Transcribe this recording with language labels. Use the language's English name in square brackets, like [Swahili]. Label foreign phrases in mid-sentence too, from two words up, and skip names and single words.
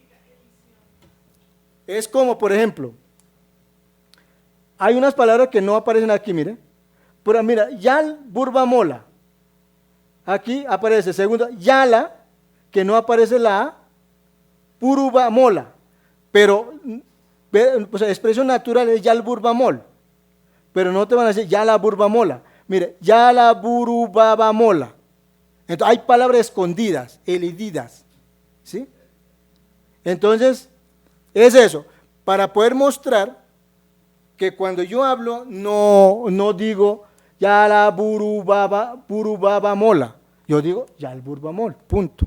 [Spanish] Es como, por ejemplo, hay unas palabras que no aparecen aquí, mire. Pero mira, yal, burba, mola. Aquí aparece, segundo, yala, que no aparece la A, puruba, mola. Pero, o sea, expresión natural es yal, burba, mol. Pero no te van a decir yala, burba, mola. Mire, yala, buruba, mola. Entonces, hay palabras escondidas, elididas. ¿Sí? Entonces, es eso. Para poder mostrar que cuando yo hablo, no digo ya la burubaba mola, yo digo ya el burbamol, punto.